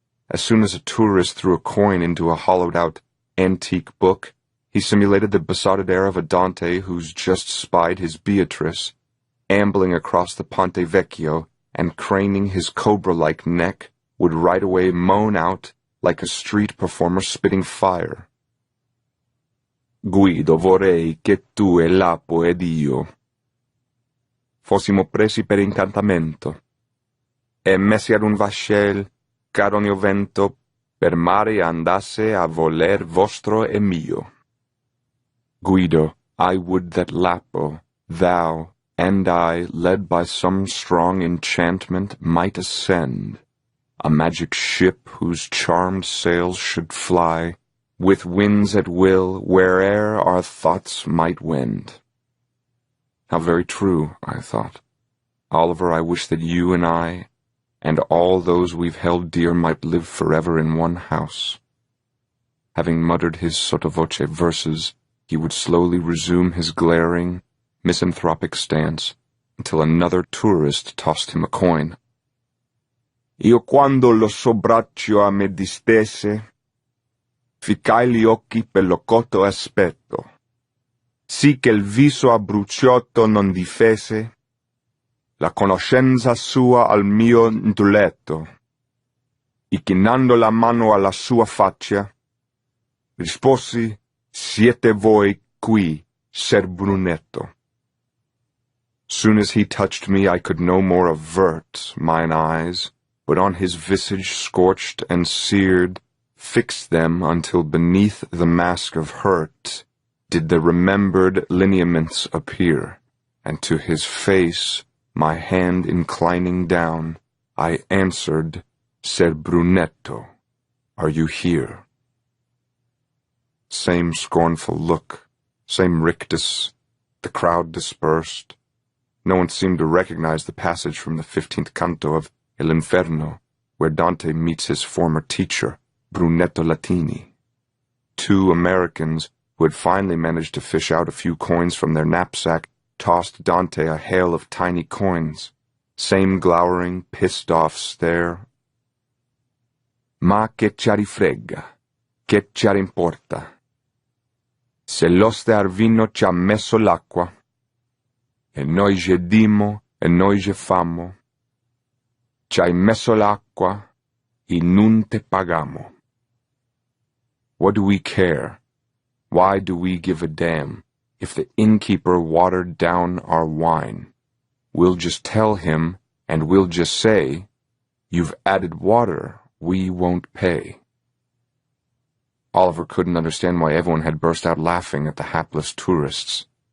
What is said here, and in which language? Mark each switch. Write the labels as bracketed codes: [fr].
[en] As soon as a tourist threw a coin into a hollowed-out antique book, he simulated the besotted air of a Dante who's just spied his Beatrice, ambling across the Ponte Vecchio and craning his cobra-like neck, would right away moan out like a street performer spitting fire. [it] Guido, vorrei che tu e Lapo ed io fossimo presi per incantamento e messi ad un vascello caronio vento per mare andasse a voler vostro e mio. [en] Guido, I would that Lapo, thou, and I, led by some strong enchantment, might ascend, a magic ship whose charmed sails should fly, with winds at will, where'er our thoughts might wend. How very true, I thought. Oliver, I wish that you and I, and all those we've held dear, might live forever in one house. Having muttered his sotto voce verses, he would slowly resume his glaring, misanthropic stance until another tourist tossed him a coin. [it] Io quando lo suo braccio a me distese, ficcai gli occhi per lo cotto aspetto, sì che il viso abbruciotto non difese la conoscenza sua al mio intelletto, e chinando la mano alla sua faccia, risposi, siete voi qui, Ser Brunetto. [en] Soon as he touched me, I could no more avert mine eyes, but on his visage scorched and seared, fixed them until beneath the mask of hurt did the remembered lineaments appear, and to his face, my hand inclining down, I answered, Ser Brunetto, are you here? Same scornful look, same rictus, the crowd dispersed. No one seemed to recognize the passage from the 15th canto of El Inferno, where Dante meets his former teacher, Brunetto Latini. Two Americans who had finally managed to fish out a few coins from their knapsack tossed Dante a hail of tiny coins. Same glowering, pissed-off stare. [it] Ma che ci rifrega, che ci importa. Se l'oste Arvino ci ha messo l'acqua, e noi je dimo, e noi je famo. Ci hai messo l'acqua, e non te pagamo. [en] What do we care? Why do we give a damn if the innkeeper watered down our wine? We'll just tell him, and we'll just say, "You've added water, we won't pay." Oliver couldn't understand why everyone had burst out laughing at the hapless tourists.